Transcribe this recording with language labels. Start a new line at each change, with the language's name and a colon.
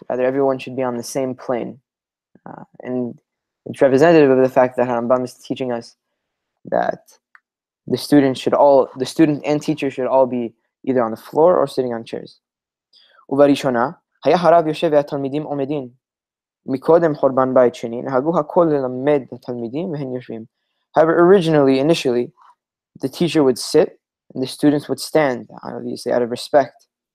English: Rather, everyone should be on the same plane. And it's representative of the fact that Harambam is teaching us that the student and teacher should all be either on the floor or sitting on chairs.
Hebrew: וברishona, היה הרב יושב והתלמידים עומדים. מקודם חורבן בית שני, נהגו הכל ללמד התלמידים והם יושבים.
English: However, initially, the teacher would sit and the students would stand, obviously out of respect.